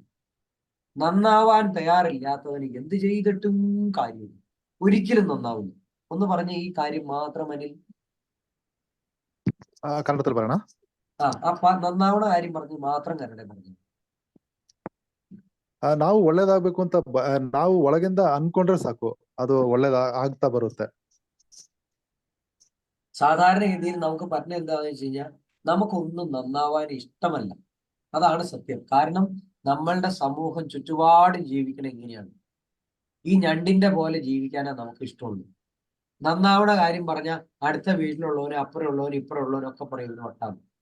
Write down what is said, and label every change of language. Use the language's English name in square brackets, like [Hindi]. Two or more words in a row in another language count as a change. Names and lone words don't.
[Malayalam] നന്നാവാൻ തയ്യാറില്ലാത്തവന് എന്ത് ചെയ്തിട്ടും കാര്യമില്ല, ഒരിക്കലും നന്നാവില്ല. ഒന്ന് പറഞ്ഞ ഈ കാര്യം മാത്രം അനിൽ. കന്നഡത്തിൽ പറയണ. നന്നാവണ കാര്യം പറഞ്ഞു മാത്രം കന്നഡ പറഞ്ഞു. [Kannada] ನಾವು ಒಳ್ಳೇದಾಗ್ಬೇಕು ಅಂತ ನಾವು ಒಳಗಿಂದ ಅನ್ಕೊಂಡ್ರೆ ಸಾಕು, ಅದು ಆಗ್ತಾ ബರುತ್ತೆ. [Malayalam] സാധാരണഗതിയിൽ നമുക്ക് പറഞ്ഞ എന്താണെന്ന് വെച്ച് കഴിഞ്ഞാൽ നമുക്കൊന്നും നന്നാവാൻ ഇഷ്ടമല്ല. അതാണ് സത്യം. കാരണം നമ്മളുടെ സമൂഹം ചുറ്റുപാടും ജീവിക്കണം എങ്ങനെയാണ്? ഈ ഞണ്ടിന്റെ പോലെ ജീവിക്കാനാണ് നമുക്ക് ഇഷ്ടമുള്ളൂ. നന്നാവണ കാര്യം പറഞ്ഞാൽ അടുത്ത വീട്ടിലുള്ളവരും അപ്പുറമുള്ളവരും ഇപ്പുറമുള്ളവരും ഒക്കെ പറയുന്ന വട്ടാണ്.